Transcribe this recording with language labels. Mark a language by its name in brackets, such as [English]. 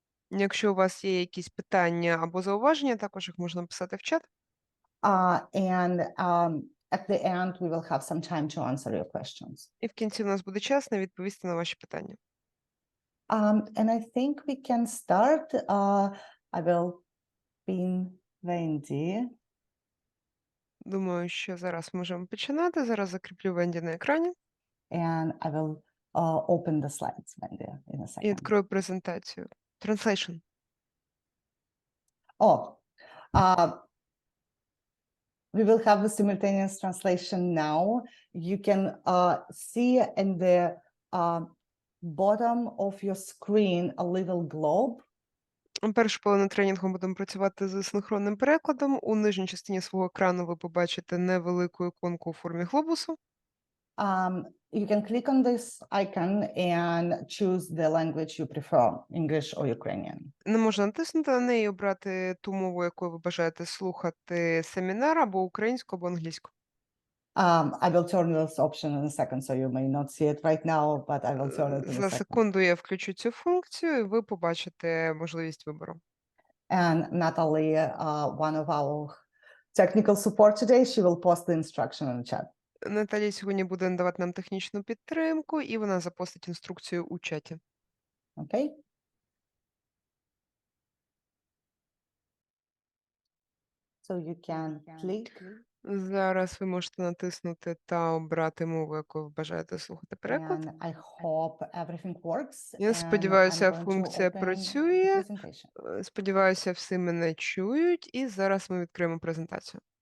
[Ukrainian] Якщо у вас є якісь питання або зауваження, також їх можна писати в чат. [English] And at the end, we will have some time to answer your questions. [Ukrainian] І в кінці у нас буде час на відповісти на ваші питання. [English] And I think we can start. I will pin Wendy. [Ukrainian] Думаю, що зараз можемо починати. Зараз закріплю Венді на екрані. [English] And I will open the slides, Wendy, in a second. [Ukrainian] І відкрою презентацію. [English] Translation. We will have the simultaneous translation now. You can see in the bottom of your screen a little globe. [Ukrainian] Першу половину тренінгу будемо працювати з синхронним перекладом. У нижній частині свого екрану ви побачите невелику іконку у формі глобусу. [English] You can click on this icon and choose the language you prefer, English or Ukrainian. [Ukrainian] Не можна натиснути на неї і обрати ту мову, якою ви бажаєте слухати семінар, або українську, або англійську. [English] I will turn this option in a second, so you may not see it right now, but I will turn it in a [Ukrainian] За [English] second. [Ukrainian] секунду я включу цю функцію, і ви побачите можливість вибору. [English] And Natalie, one of our technical support today, she will post the instruction in the chat. [Ukrainian] Наталія сьогодні буде надавати нам технічну підтримку, і вона запостить інструкцію у чаті. [English] Okay. So you can click. [Ukrainian] Зараз ви можете натиснути та обрати мову, яку ви бажаєте слухати переклад. [English] And I hope everything works. [Ukrainian] Я [English] and [Ukrainian] сподіваюся, [English] I'm going to [Ukrainian] функція [English] open the [Ukrainian] працює. [English] presentation. [Ukrainian] Сподіваюся, всі мене чують. І зараз ми відкриємо презентацію.